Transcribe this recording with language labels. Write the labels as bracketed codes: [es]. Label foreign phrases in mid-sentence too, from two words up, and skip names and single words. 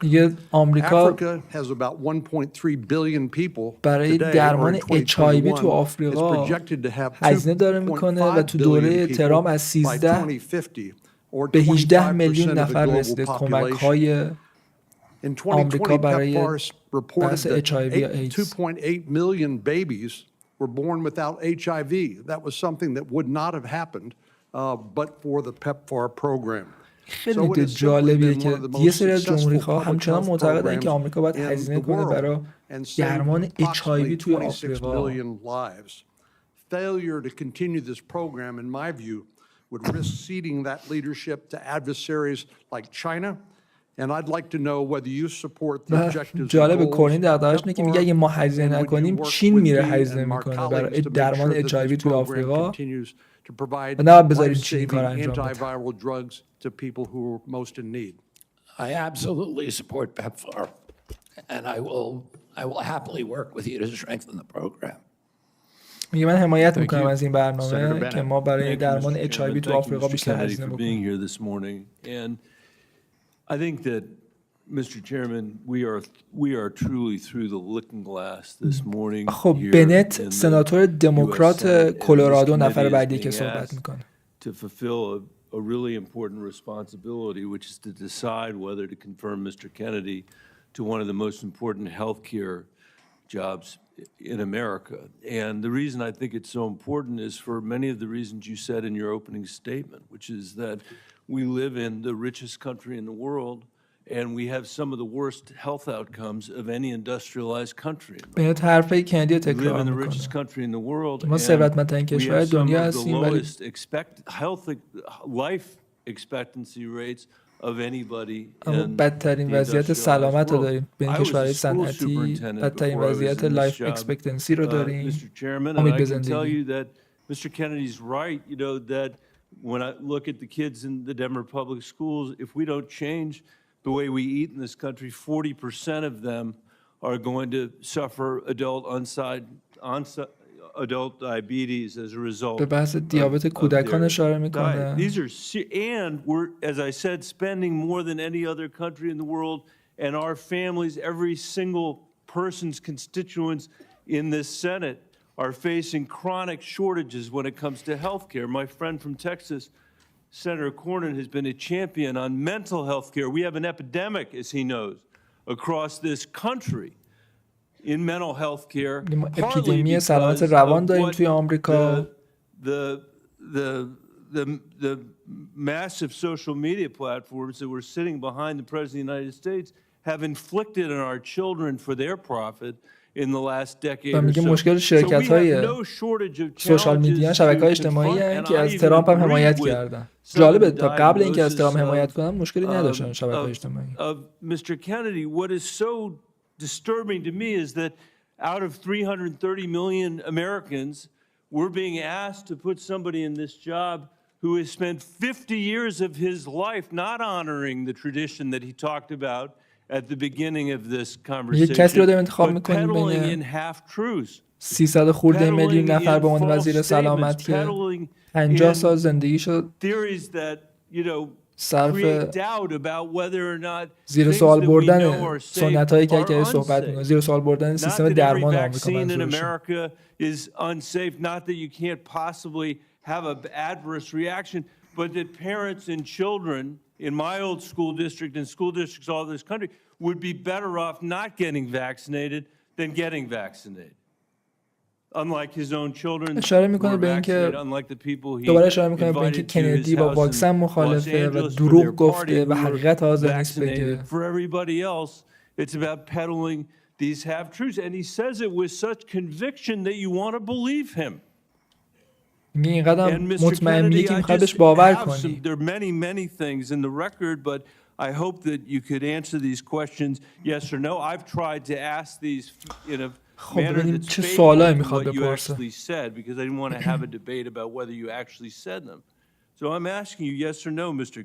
[en] Africa has about 1.3 billion people [fa] برای [en] today, or [fa] درمان [en] in [fa] HIV [en] 2021, [fa] تو آفریقا [en] it's projected to have [fa] هزینه داره میکنه و تو [en] 2.5 [fa] دوره [en] billion [fa] ترامپ [en] people [fa] از [en] by [fa] 13 [en] 2050, or [fa] به 18 [en] 25% [fa] میلیون [en] of the [fa] نفر [en] global [fa] رسیده کمک [en] population. [fa] های [en] In 2020, [fa] آمریکا برای [en] PEPFAR reported [fa] بحث [en] that [fa] HIV یا ایدز. [en] 2.8 million babies were born without HIV. That was something that would not have happened but for the PEPFAR program. [fa] خیلی نکته جالبیه که یه سری از جمهوری‌خواها همچنان معتقدن که آمریکا باید هزینه کنه برای درمان HIV توی آفریقا. [en] Failure to continue this program, in my view, would risk ceding that leadership to adversaries like China. And I'd like to know whether you support the objectives and [fa] جالب [en] goals [fa] کورنین دغدغه‌اش اینه که میگه اگه ما [en] and [fa] هزینه [en] would you [fa] نکنیم [en] work [fa] چین [en] with [fa] میره [en] me [fa] هزینه [en] and my [fa] میکنه برای [en] colleagues to make [fa] درمان [en] sure that [fa] HIV [en] this [fa] توی [en] program [fa] آفریقا [en] continues to provide [fa] و نه بذاریم چین [en] life-saving [fa] کار انجام بده. [en] antiviral drugs to people who are most in need. I absolutely support PEPFAR, and I will happily work with you to strengthen the program. [fa] میگه من حمایت میکنم [en] you. [fa] از این [en] Senator [fa] برنامه [en] Bennett. [fa] که ما برای [en] Thank you, [fa] درمان [en] Mr. [fa] HIV [en] Chairman. [fa] تو [en] Thank you, [fa] آفریقا [en] Mr. [fa] بیشتر [en] Kennedy, [fa] هزینه [en] for [fa] بکنیم. [en] being here this morning. And I think that, Mr. Chairman, we are truly through the looking glass this morning. [fa] خب [en] here [fa] بنت [en] in the [fa] سناتور [en] US [fa] دموکرات [en] Senate, and this [fa] کلرادو [en] committee [fa] نفر [en] is [fa] بعدی [en] being [fa] که صحبت [en] asked [fa] میکنه. [en] to fulfill a really important responsibility, which is to decide whether to confirm Mr. Kennedy to one of the most important healthcare jobs in America. And the reason I think it's so important is for many of the reasons you said in your opening statement, which is that we live in the richest country in the world, and we have some of the worst health outcomes of any industrialized country. [fa] بنت حرفای کندی رو [en] We live [fa] تکرار [en] in the richest [fa] میکنه. [en] country in the world, [fa] ما [en] and [fa] ثروتمندترین [en] we [fa] کشور [en] have some [fa] دنیا [en] of the [fa] هستیم ولی [en] lowest life expectancy rates of anybody [fa] اما [en] in [fa] بدترین [en] the [fa] وضعیت [en] industrialized [fa] سلامت رو [en] world. [fa] داریم بین [en] I was a [fa] کشورهای [en] school [fa] صنعتی، [en] superintendent [fa] بدترین [en] before I was [fa] وضعیت [en] in this [fa] لایف [en] job, [fa] اکسپکتنسی رو داریم. [en] Mr. Chairman, and [fa] امید [en] I [fa] به [en] can tell [fa] زندگی. [en] you that Mr. Kennedy's right, you know, that when I look at the kids in the Denver public schools, if we don't change the way we eat in this country, 40% of them are going to suffer adult diabetes as a result [fa] به بحث دیابت [en] of [fa] کودکان [en] their [fa] اشاره [en] diet. [fa] میکنه. [en] These are and we're, as I said, spending more than any other country in the world, and our families, every single person's constituents in this Senate are facing chronic shortages when it comes to health care. My friend from Texas, Senator Cornyn, has been a champion on mental health care. We have an epidemic, as he knows, across this country in mental health care, اپیدمی سلامت روان داریم توی آمریکا. The massive social media platforms that were sitting behind the President of the United States have inflicted on our children for their profit in the last decade [fa] و [en] or [fa] میگه [en] so. [fa] مشکل شرکت‌های [en] social media, [fa] شبکه‌های اجتماعی هستند که از ترامپ هم حمایت کردن. جالبه تا قبل اینکه از ترامپ حمایت کنن مشکلی نداشتن شبکه‌های اجتماعی. [en] Mr. Kennedy, what is so disturbing to me is that out of 330 million Americans, we're being asked to put somebody in this job who has spent 50 years of his life not honoring the tradition that he talked about at the beginning of this conversation, but peddling in half-truths. [fa] 300 خورده میلیون نفر به عنوان وزیر سلامت که 50 سال زندگیشو صرف زیر سوال بردن سنت هایی که صحبت میکنه، زیر سوال بردن سیستم درمان آمریکا منظورشه. [en] is unsafe, not that you can't possibly have an adverse reaction, but that parents and children in my old school district and school districts all over this country would be better off not getting vaccinated than getting vaccinated. Unlike his own children who were vaccinated, unlike the people he invited to his house in Los Angeles for their party who were vaccinated. For everybody else, it's about peddling these half-truths. And he says it with such conviction that you want to believe him. اینقدر مطمئن میگه که میخواد بهش باور کنی. There are many, many things in the record, but I hope that you could answer these questions yes or no. I've tried to ask these in a manner that's faithful to what you actually said, because I didn't want to have a debate about whether you actually said them. So I'm asking you yes or no, Mr.